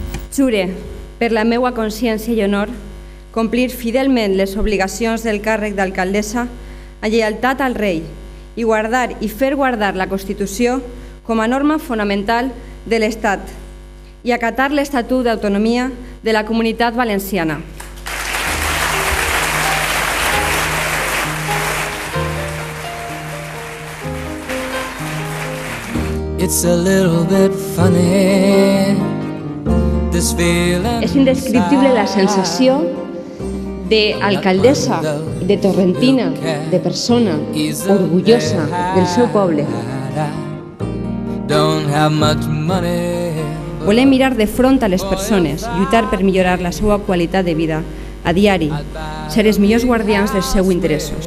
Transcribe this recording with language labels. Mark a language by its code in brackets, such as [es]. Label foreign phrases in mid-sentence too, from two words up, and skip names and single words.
[ca] Jure, per la meua consciència i honor, complir fidelment les obligacions del càrrec d'alcaldessa a lleialtat al rei i guardar i fer guardar la Constitució com a norma fonamental de l'Estat i acatar l'Estatut d'Autonomia de la Comunitat Valenciana. [en] It's a little bit funny, this feeling. [ca] És indescriptible la sensació d'alcaldessa, de torrentina, de persona orgullosa del seu poble. Volem mirar de front a les persones, lluitar per millorar la seva qualitat de vida a diari, ser els millors guardians dels seus interessos.